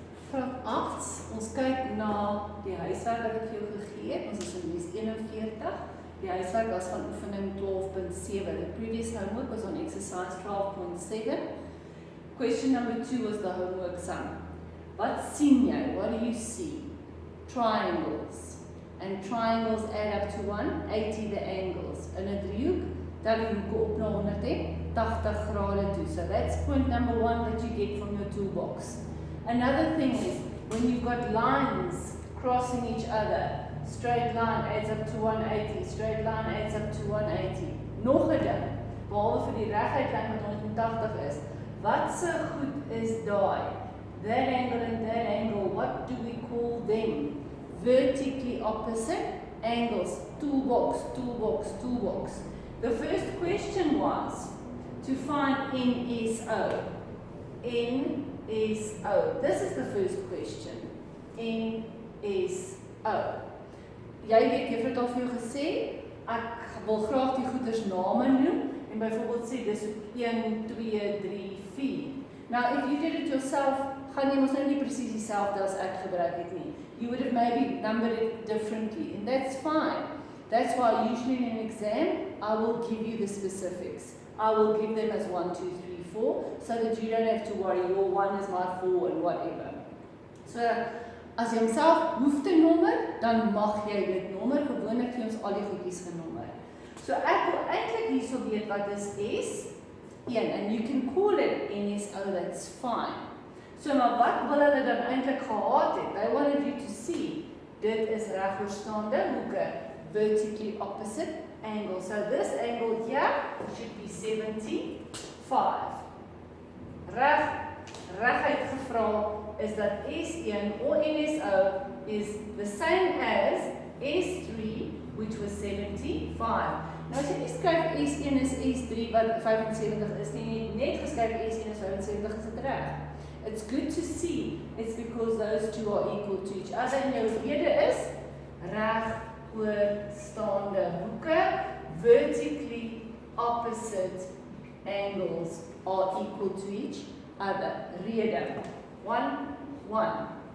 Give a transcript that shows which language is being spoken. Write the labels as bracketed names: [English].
[Afrikaans] Graad 8, ons kyk na die huiswerk wat ek vir jou gegee het. Ons is in les 41. Die huiswerk was van oefening 12.7. [English] The previous homework was on exercise 12.7. Question number 2 was the homework sum. [Afrikaans] Wat sien jy? [English] What do you see? Triangles. And triangles add up to 180 the angles. [Afrikaans] In 'n driehoek tel die hoeke op na 180 grade toe. [English] So that's point number 1 that you get from your toolbox. Another thing is, when you've got lines crossing each other, straight line adds up to 180, straight line adds up to 180. [Afrikaans] Nog 'n ding, behalwe vir die reguit lyn wat 180 is, wat se goed is daai? [English] That angle and that angle, what do we call them? Vertically opposite angles. Toolbox, toolbox, toolbox. The first question was to find NSO. NSO. This is the first question. NSO. [Afrikaans] Jy weet, juffrou het al vir jou gesê, ek wil graag die goeders name noem en byvoorbeeld sê dis 1, 2, 3, 4. [English] Now, if you did it yourself, [Afrikaans] gaan jy mos nou nie presies dieselfde as ek gebruik het nie. [English] You would have maybe numbered it differently, and that's fine. That's why usually in an exam, I will give you the specifics. I will give them as 1, 2, 3, 4, so that you don't have to worry, your 1 is my 4 and whatever. [Afrikaans] So, as jy homself hoef te nommer, dan mag jy dit nommer, gewoonlik het ons al die goedjies genommer. So, ek wil eintlik hierso weet wat is S1, [English] and you can call it NSO, that's fine. [Afrikaans] So, maar wat wil hulle dan eintlik gehad het? [English] They wanted you to see, [Afrikaans] dit is regoorstaande hoeke, [English] vertically opposite angle. So, this angle here should be 75. [Afrikaans] Reguit gevra is dat S1 [English] or NSO is the same as S3, which was 75. [Afrikaans] Nou as jy nie skryf S1 is S3 wat 75 is nie, net geskryf S1 is 75 is dit reg. [English] It's good to see. It's because those two are equal to each other. [Afrikaans] En jou rede is regoorstaande hoeke, [English] vertically opposite angles are equal to each other. [Afrikaans] Rede. 1, 1.